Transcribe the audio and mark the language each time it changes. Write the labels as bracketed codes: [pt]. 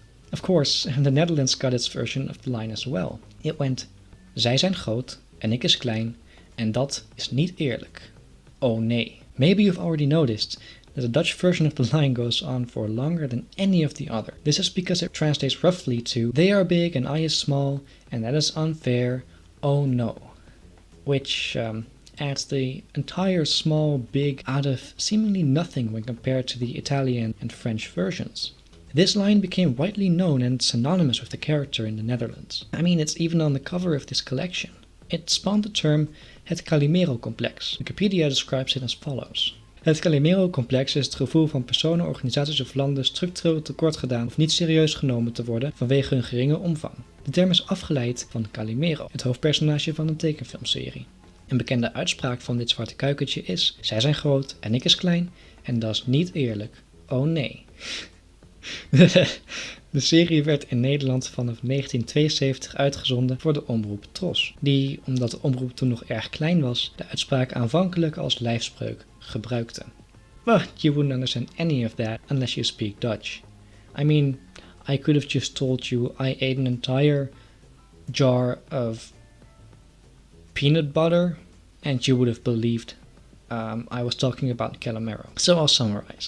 [en] Of course, the Netherlands got its version of the line as well. [nl] It went, "Zij zijn groot en ik is klein en dat is niet eerlijk. Oh nee." [en] Maybe you've already noticed that the Dutch version of the line goes on for longer than any of the other. This is because it translates roughly to, "They are big and I is small and that is unfair. Oh no." Which adds the entire small big out of seemingly nothing when compared to the Italian and French versions. This line became widely known and synonymous with the character in the Netherlands. I mean, it's even on the cover of this collection. It spawned the term Het Calimerocomplex. Wikipedia describes it as follows. [nl] Het Calimerocomplex is het gevoel van personen, organisaties of landen structureel tekort gedaan of niet serieus genomen te worden vanwege hun geringe omvang. De term is afgeleid van Calimero, het hoofdpersonage van een tekenfilmserie. Een bekende uitspraak van dit zwarte kuikentje is: "Zij zijn groot en ik is klein en dat is niet eerlijk. Oh nee." De serie werd in Nederland vanaf 1972 uitgezonden voor de omroep Tros, die, omdat de omroep toen nog erg klein was, de uitspraak aanvankelijk als lijfspreuk gebruikte. [en] But you wouldn't understand any of that unless you speak Dutch. I mean, I could have just told you I ate an entire jar of peanut butter and you would have believed I was talking about Calimero. So I'll summarize.